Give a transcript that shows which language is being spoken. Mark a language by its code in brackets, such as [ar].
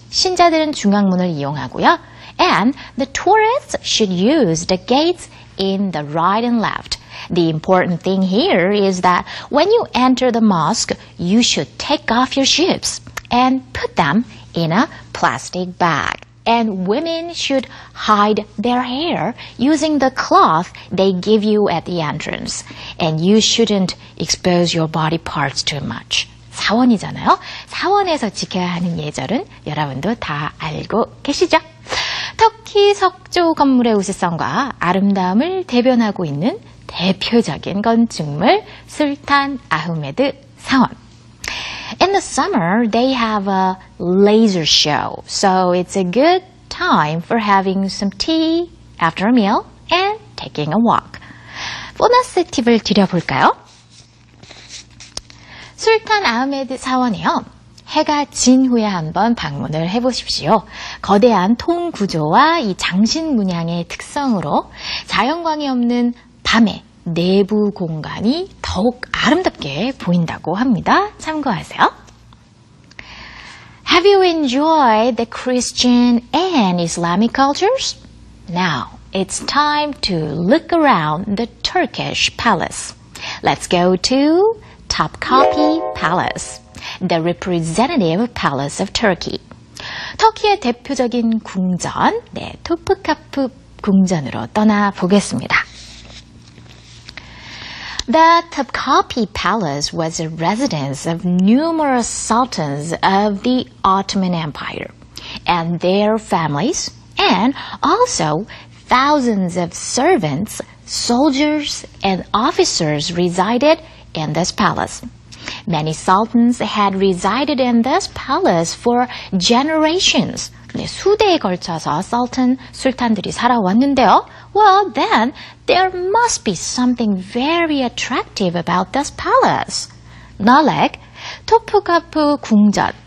[ko] 신자들은 중앙문을 이용하고요. [en] And the tourists should use the gates in the right and left. The important thing here is that when you enter the mosque, you should take off your shoes and put them in a plastic bag. And women should hide their hair using the cloth they give you at the entrance. And you shouldn't expose your body parts too much. [ko] 사원이잖아요. 사원에서 지켜야 하는 예절은 여러분도 다 알고 계시죠? 터키 석조 건물의 우수성과 아름다움을 대변하고 있는 대표적인 건축물 술탄 아흐메드 사원. [en] In the summer, they have a laser show, so it's a good time for having some tea after a meal and taking a walk. [ko] 보너스 팁을 드려볼까요? 술탄 아흐메드 사원이요. 해가 진 후에 한번 방문을 해보십시오. 거대한 통 구조와 이 장신 문양의 특성으로 자연광이 없는 밤에 내부 공간이 더욱 아름답게 보인다고 합니다. 참고하세요. [en] Have you enjoyed the Christian and Islamic cultures? Now it's time to look around the Turkish palace. Let's go to Topkapi Palace, the representative palace of Turkey. [ko] 터키의 대표적인 궁전, 토프카프 궁전으로 떠나보겠습니다. [en] The Topkapi Palace was a residence of numerous sultans of the Ottoman Empire and their families, and also thousands of servants, soldiers, and officers resided in this palace. Many sultans had resided in this palace for generations. [ko] 수대에 걸쳐서 술탄들이 살아왔는데요. [en] Well, then there must be something very attractive about this palace. Nalek, 토프카프 궁전,